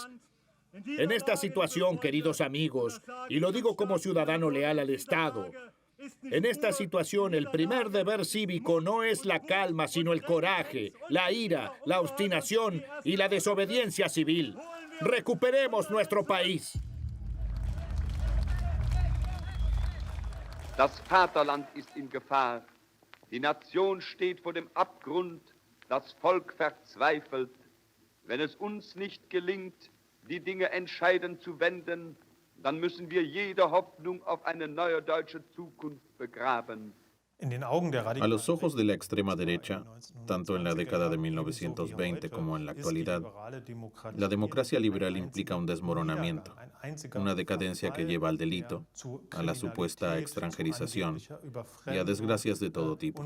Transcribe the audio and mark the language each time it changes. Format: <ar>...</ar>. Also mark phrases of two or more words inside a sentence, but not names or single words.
<es>En esta situación, queridos amigos, y lo digo como ciudadano leal al Estado, en esta situación el primer deber cívico no es la calma, sino el coraje, la ira, la obstinación y la desobediencia civil. Recuperemos nuestro país.</es> <de>Das Vaterland ist in Gefahr. Die Nation steht vor dem Abgrund. Das Volk verzweifelt. Wenn es uns nicht gelingt, die Dinge entscheidend zu wenden, dann müssen wir jede Hoffnung auf eine neue deutsche Zukunft begraben.</de> <es>A los ojos de la extrema derecha, tanto en la década de 1920 como en la actualidad, la democracia liberal implica un desmoronamiento, una decadencia que lleva al delito, a la supuesta extranjerización y a desgracias de todo tipo.</es>